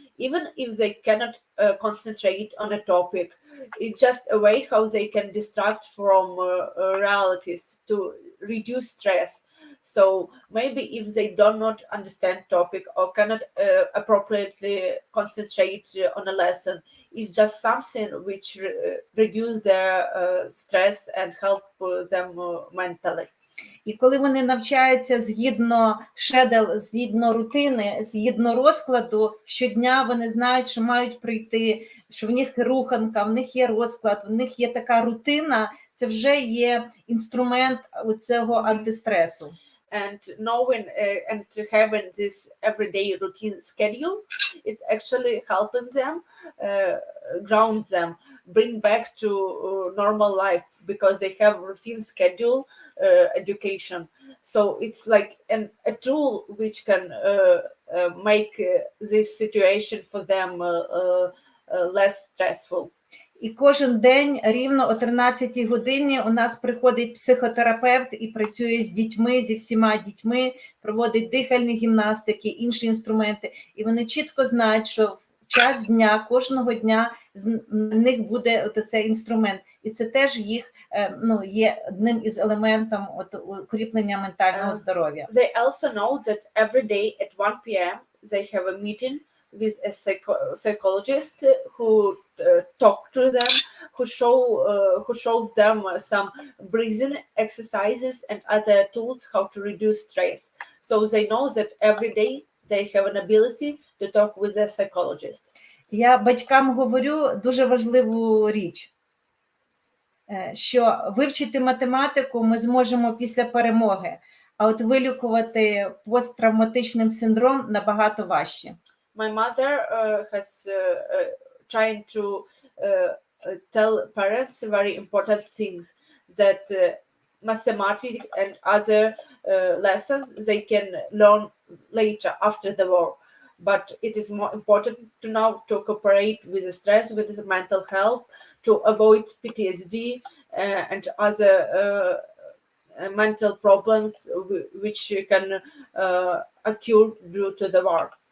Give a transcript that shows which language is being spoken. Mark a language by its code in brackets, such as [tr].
[en] Even if they cannot concentrate on a topic, it's just a way how they can distract from realities to reduce stress. So maybe if they do not understand topic or cannot appropriately concentrate on a lesson, it's just something which reduce their stress and help them mentally. [uk] І коли вони навчаються згідно згідно рутини, згідно розкладу, щодня вони знають, що мають прийти, що в них руханка, в них є розклад, в них є така рутина, це вже є інструмент цього антистресу. [en] And knowing and having this everyday routine schedule is actually helping them, ground them, bring back to normal life because they have routine schedule education. So it's like a tool which can make this situation for them less stressful. [uk] І кожен день рівно о 13-й годині у нас приходить психотерапевт і працює з дітьми, зі всіма дітьми, проводить дихальні гімнастики, інші інструменти. І вони чітко знають, що в час дня, кожного дня в них буде цей інструмент. І це теж їх є одним із елементів укріплення ментального здоров'я. [en] They also know that every day at 1 p.m. they have a meeting with a psychologist who talk to them, who shows them some breathing exercises and other tools how to reduce stress. So they know that every day they have an ability to talk with a psychologist. [uk] Я батькам говорю дуже важливу річ, що вивчити математику ми зможемо після перемоги, а от вилікувати посттравматичний синдром набагато важче. [en] My mother has trying to tell parents very important things that mathematics and other lessons they can learn later after the war. But it is more important to now to cooperate with the stress, with the mental health, to avoid PTSD and other mental problems which can occur due to the war.